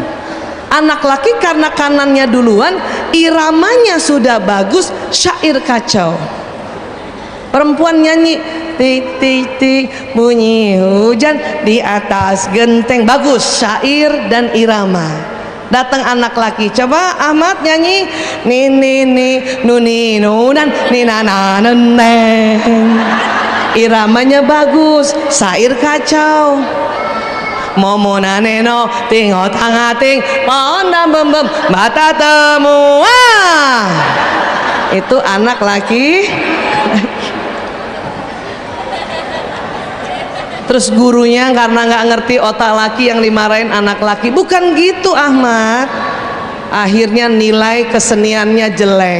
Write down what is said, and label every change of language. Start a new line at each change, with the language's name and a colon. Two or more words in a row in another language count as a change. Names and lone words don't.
Indonesian: Anak laki karena kanannya duluan, iramanya sudah bagus, syair kacau. Perempuan nyanyi tik tik tik bunyi hujan di atas genteng, bagus syair dan irama. Datang anak laki, coba Ahmad nyanyi ni ni ni nuni nunan ni nana neneng, iramanya bagus, syair kacau. Momo naneno tingot angating pona bembem mata temu. Itu anak laki. Terus gurunya karena nggak ngerti otak laki yang dimarahin anak laki. Bukan gitu Ahmad. Akhirnya nilai keseniannya jelek.